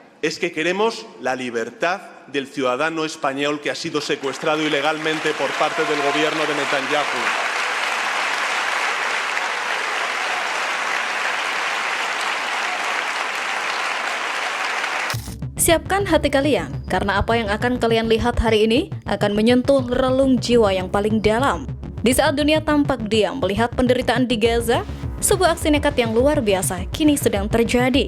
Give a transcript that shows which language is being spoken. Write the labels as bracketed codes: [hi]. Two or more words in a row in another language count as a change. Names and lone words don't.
[es] es que queremos la libertad del ciudadano español que ha sido secuestrado ilegalmente por parte del gobierno de Netanyahu. [id] Siapkan hati kalian, karena apa yang akan kalian lihat hari ini akan menyentuh relung jiwa yang paling dalam. Di saat dunia tampak diam melihat penderitaan di Gaza, sebuah aksi nekat yang luar biasa kini sedang terjadi.